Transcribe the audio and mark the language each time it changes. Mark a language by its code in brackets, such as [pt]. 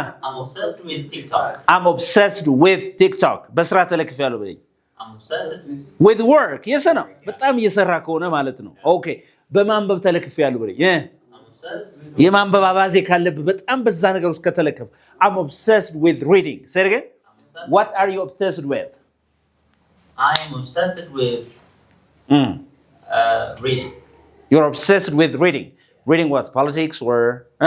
[en] I'm obsessed with TikTok. I'm obsessed with TikTok [am] በስራ ተለክፌያለሁ በለኝ [en] I'm obsessed with work yes [am] ነው በጣም እየሰራ ከሆነ ማለት ነው ኦኬ በማንበብ ተለክፌያለሁ በለኝ የማንበብ አባዜ ካለብህ በጣም በዛ ነገር ውስጥ ከተለከፍ [en] I'm obsessed with reading say it again what are you obsessed with? I am obsessed with reading. You're obsessed with reading what? Politics or